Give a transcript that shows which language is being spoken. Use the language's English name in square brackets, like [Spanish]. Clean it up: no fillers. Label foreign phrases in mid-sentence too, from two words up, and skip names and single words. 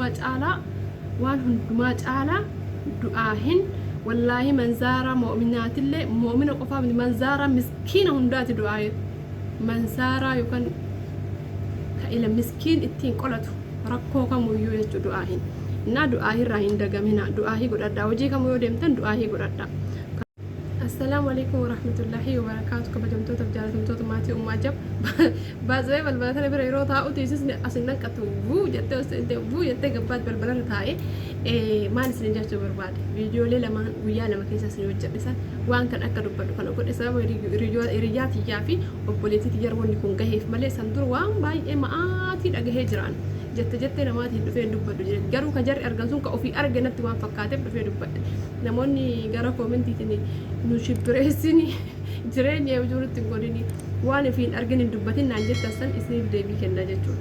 [Oromo] hundumaa caalaa du'aahiin wallaahi manzaara mu'minaatillee mu'mina qofaaf manzaara miskiina hundaati du'aahii manzaaraa yookaan ila miskiin ittiin qolatu rakkoo kamuyyuu jechuu du'aahiin na du'aahii irraa hin dagamina du'aahii godhadhaa hojii kamuu yoo deemtan du'aahii godhadhaa. [Arabic] السلام عليكم ورحمة الله وبركاته [Oromo] kabajamtoota fi jaalatamtoota maatii ummaa jab baazee balbala tana bira yeroo taa'u tiisisni asin nanqatu buu jettee gabbaat balbala irra taa'ee maal isin jechuu barbaade viidiyoolee lamaan guyyaa lama keessa isin hojjedhisan waan kan akka dubbadhu kana godhe sababa hiriyyaa tiyyaa fi obboleettii tiyyaa wanni kun gaheef malee san dura waan baay'ee ma'aatii dhagahee jiraan jettee namaatiin dhufee dubbadhu jedhe garuu kan jarri argan sun ka ofii arge natti waan fakkaateef dhufee dubbadhe namoonni gara koomentiitiin nu shibbireessini jireenya jirutti hin godhini waan ofii hin argin hin dubbatin naan jettan san isiniif deebii kenna jechuudha.